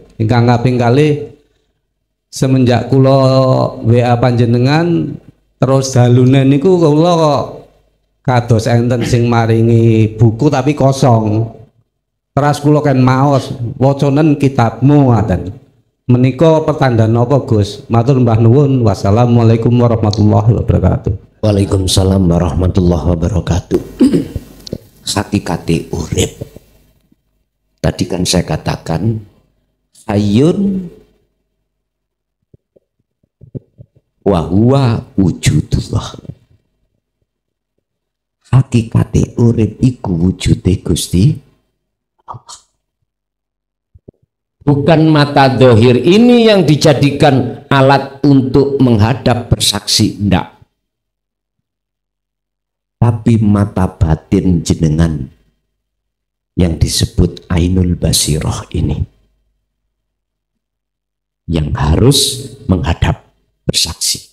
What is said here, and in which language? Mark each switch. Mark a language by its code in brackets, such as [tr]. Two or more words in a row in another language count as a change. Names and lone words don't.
[jv] Ingkang kaping kalih semenjak kula WA panjenengan terus dalune niku kula kok kados enten sing maringi buku tapi kosong. Terus kula kan maos wacanen kitabmu ngaten. Menika pertandaan apa Gus? Matur mbah nuwun. [ar] والسلام عليكم ورحمة الله وبركاته. وعليكم السلام ورحمة الله وبركاته. [jv] Hakikate urip. [id] Tadi kan saya katakan [ar] حي وهو وجود الله. [jv] Hakikate urip iku wujude Gusti Allah. [id] Bukan mata dohir ini yang dijadikan alat untuk menghadap bersaksi, enggak. Tapi mata batin jenengan yang disebut [ar] عين البصيرة [id] ini yang harus menghadap bersaksi.